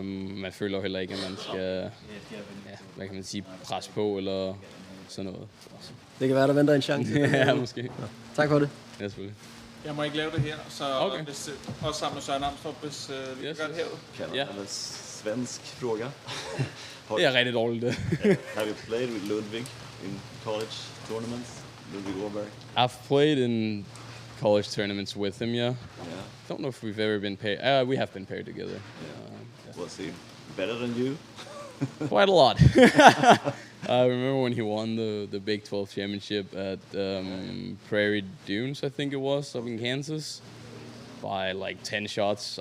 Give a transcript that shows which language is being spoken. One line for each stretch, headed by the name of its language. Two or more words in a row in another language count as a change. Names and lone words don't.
Danish: Man føler heller ikke, at man skal hvad kan man sige, presse på eller sådan noget. Det kan være, der venter en chance. Ja, måske. Ja. Tak for det. Ja, selvfølgelig. Jeg må ikke lave det her, så okay. Hvis, også sammen med Søren Amstrup, hvis vi Yes. gør det herude. Ja.
Swedish: Svensk fråga.
Danish: Det er rigtig dårligt, det.
English: Have you played with Ludwig in college tournaments? Ludwig Åberg? I've played in college tournaments with him, yeah. Don't know if we've ever been paired. We have been paired together. Was he better than you? Quite a lot. I remember when he won the Big 12 championship at Prairie Dunes, I think it was, up in Kansas, by like 10 shots.